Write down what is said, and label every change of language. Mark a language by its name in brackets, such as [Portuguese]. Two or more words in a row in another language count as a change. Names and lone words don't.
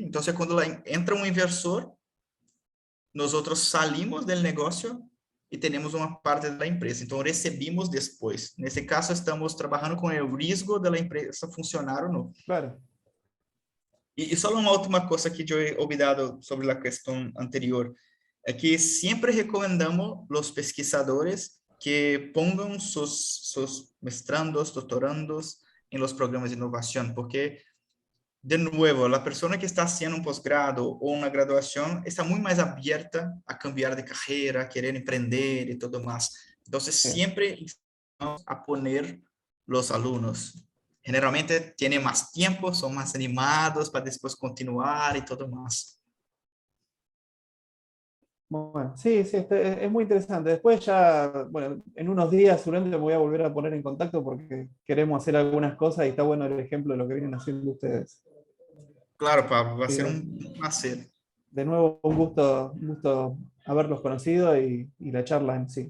[Portuguese] Então, quando entra um inversor, nós salimos do negócio e temos uma parte da empresa. Então, recebemos depois. Nesse caso, estamos trabalhando com o risco da empresa funcionar ou não. Claro. E só uma última coisa que eu [Spanish] he olvidado [Portuguese] sobre a questão anterior, é que sempre recomendamos os pesquisadores que [Spanish] pongan sus [Portuguese] mestrandos, doutorandos em los programas de inovação, porque, de novo, a pessoa que está haciendo um posgrado ou uma graduação está muito mais aberta a cambiar de carreira, a querer empreender e tudo mais. Então, sempre vamos [Spanish] a poner los [Portuguese] alunos. [Spanish] Generalmente, tienen [Portuguese] mais tempo, são mais animados para depois continuar e tudo mais. [Spanish] Bueno, sí, sí, es muy interesante. Después ya, bueno, en unos días seguramente me voy a volver a poner en contacto porque queremos hacer algunas cosas y está bueno el ejemplo de lo que vienen haciendo ustedes. Claro, Pablo, va a ser un placer. De nuevo, un gusto haberlos conocido y la charla en sí.